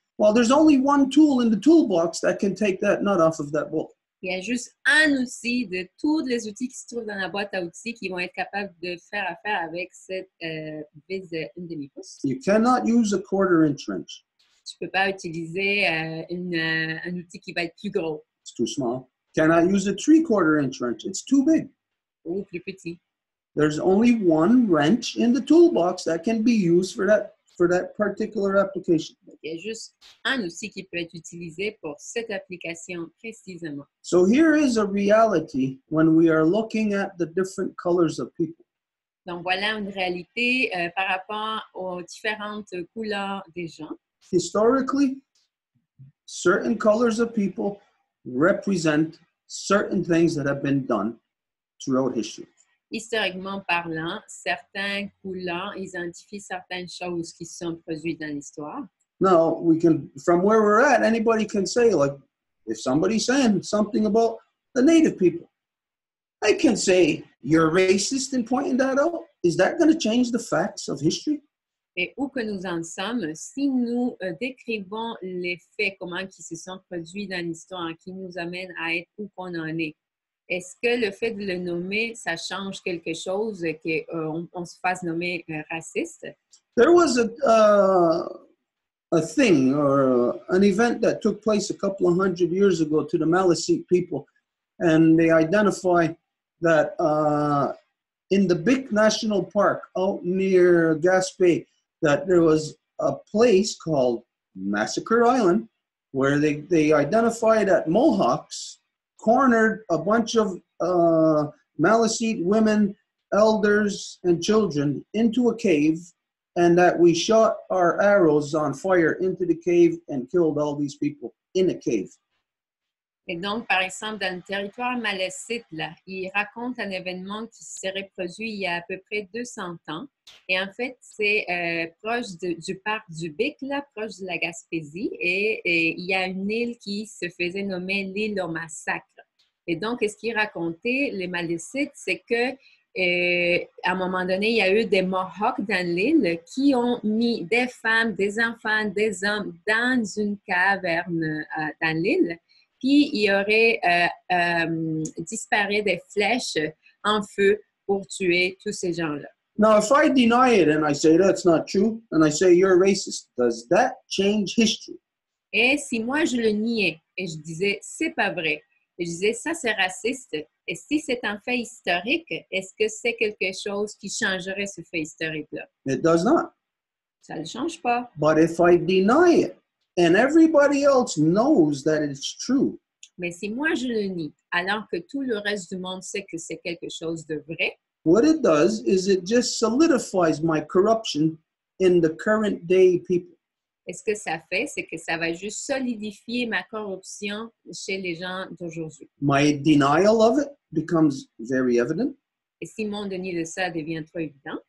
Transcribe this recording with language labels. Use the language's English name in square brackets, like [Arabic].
[English] Well, there's only one tool in the toolbox that can take that nut off of that bolt. [French] Il y a juste un outil de tous les outils qui se trouvent dans la boîte à outils qui vont être capables de faire affaire avec cette vis de 1 demi-pouce. [English] You cannot use a quarter-inch wrench. [French] Tu ne peux pas utiliser un outil qui va être plus gros [English] It's too small. Cannot use a 3/4-inch wrench. It's too big. [French] ou plus petit. [English] There's only one wrench in the toolbox that can be used for that particular application. [French] Donc, il y a juste un outil qui peut être utilisé pour cette application précisément. [English] So here is a reality when we are looking at the different colors of people. [French] Donc, voilà une réalité par rapport aux différentes couleurs des gens. [English] Historically, certain colors of people represent certain things that have been done throughout history. [French] Historiquement parlant, certaines couleurs identifient certaines choses qui sont produites dans l'histoire. [English] Now, from where we're at, anybody can say, like, if somebody's saying something about the native people, I can say, you're racist in pointing that out. Is that going to change the facts of history? [French] Et où que nous en sommes, si nous décrivons les faits, comment ils se sont produits dans l'histoire, qui nous amènent à être où qu'on en est, est-ce que le fait de le nommer, ça change quelque chose qu'on se fasse nommer raciste? [English] There was a thing or an event that took place a couple of 100 years ago to the Maliseet people, and they identify that in the big national park out near Gaspé, that there was a place called Massacre Island where they identified that Mohawks cornered a bunch of Maliseet women, elders, and children into a cave, and that we shot our arrows on fire into the cave and killed all these people in a cave. [French] Et donc, par exemple, dans le territoire malécite, là, il raconte un événement qui s'est reproduit il y a à peu près 200 ans. Et en fait, c'est proche du parc du Bic, là, proche de la Gaspésie. Et il y a une île qui se faisait nommer l'île au massacre. Et donc, ce qu'il racontait, les malécites, c'est que à un moment donné, il y a eu des Mohawks dans l'île qui ont mis des femmes, des enfants, des hommes dans une caverne dans l'île. Puis, il y aurait disparu des flèches en feu pour tuer tous ces gens-là. [English] Now, if I deny it and I say that's not true, and I say you're racist, does that change history? [French] Et si moi, je le niais et je disais, c'est pas vrai, et je disais, ça, c'est raciste, et si c'est un fait historique, est-ce que c'est quelque chose qui changerait ce fait historique-là? [English] It does not. [French] Ça ne change pas. [English] But if I deny it, and everybody else knows that it's true. [French] Mais si moi je le nie, alors que tout le reste du monde sait que c'est quelque chose de vrai, [English] what it does is it just solidifies my corruption in the current day people. [French] Et ce que ça fait, c'est que ça va juste solidifier ma corruption chez les gens d'aujourd'hui. [English] My denial of it becomes very evident. [French] Et si mon déni de ça devient trop évident,